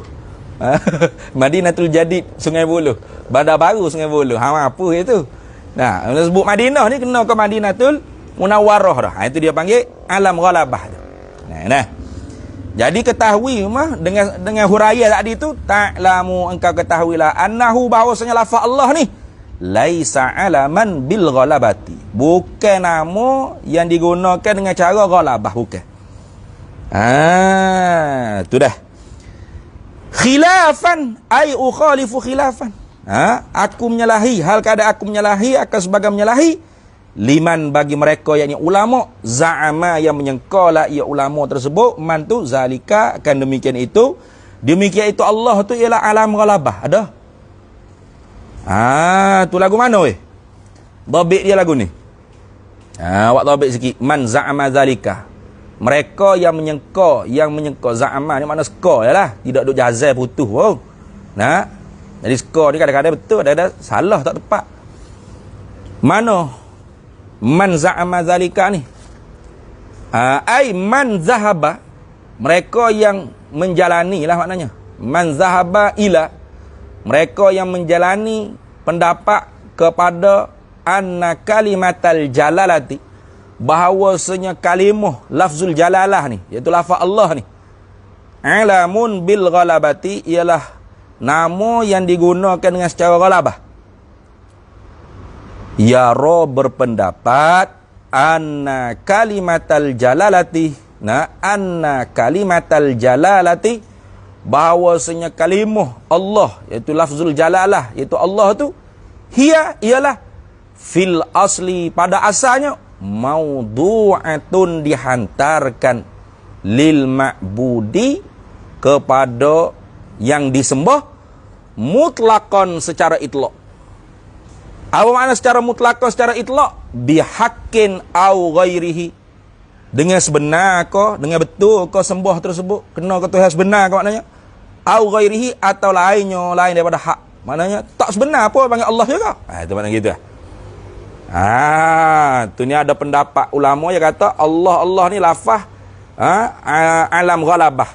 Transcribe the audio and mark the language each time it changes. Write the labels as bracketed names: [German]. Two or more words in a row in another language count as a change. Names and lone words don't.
[Malay] Madinatul Jadid Sungai Buloh. Bandar baru Sungai Buloh. Apa itu? Bila sebut Madinah ni kena ke Madinatul Munawwarah dah. Itu dia panggil alam ghalabah tu. Jadi ketahui dengan huraya tadi tu, ta'lamu, engkau ketahuilah, annahu, bahawasanya lafaz Allah ni [Arabic] ليس علما بالغلبة, [Malay] bukan nama yang digunakan dengan cara ghalabah, bukan. Tu dah. [Arabic] خلافا أي أخالف خلافا. [Malay] Aku menyalahi, hal keadaan aku menyalahi akan sebagai menyalahi liman, bagi mereka yakni ulama, za'ama, yang menyangkalah ia ulama tersebut, man tu zalika, akan demikian itu Allah tu ialah alam ghalabah. Ada? Tu lagu mana weh? Dhabit dia lagu ni. Awak dhabit sikit. [Arabic] من زعم ذلك, [Malay] mereka yang menyangka za'ama ni makna skor lah, tidak duk jazai putus. Jadi skor ni kadang-kadang betul, ada salah tak tepat. Mana [Arabic] من زعم ذلك [Malay] ni? [Arabic] أي من ذهب, [Malay] mereka yang menjalani lah maknanya. [Arabic] من ذهب إلى, [Malay] mereka yang menjalani pendapat kepada [Arabic] أن كلمة الجلالة, [Malay] bahawasanya kalimah [Arabic] لفظ الجلالة [Malay] ni, iaitu lafaz Allah ni, [Arabic] علم بالغلبة, [Malay] ialah nama yang digunakan dengan secara ghalabah. Yara, berpendapat, [Arabic] أن كلمة الجلالة, أن كلمة الجلالة [Malay] bahawasanya kalimah Allah, iaitu [Arabic] لفظ الجلالة, [Malay] iaitu Allah tu, ialah [Arabic] في الأصل, [Malay] pada asalnya, maudu'atun, dihantarkan, [Arabic] للمعبود, [Malay] kepada yang disembah, mutlaqan, secara itlaq. Apa makna secara mutlaqan, secara itlaq? [Arabic] بحق أو غيره, [Malay] dengan sebenar kau, dengan betul kau sembah tersebut, kena ke Tuhan sebenar kau, maknanya [Arabic] أو غيره, [Malay] atau lainnya, lain daripada hak, maknanya tak sebenar apa panggil Allah juga. Itu makna gitu. Tu ni ada pendapat ulama yang kata Allah ni lafaz alam ghalabah.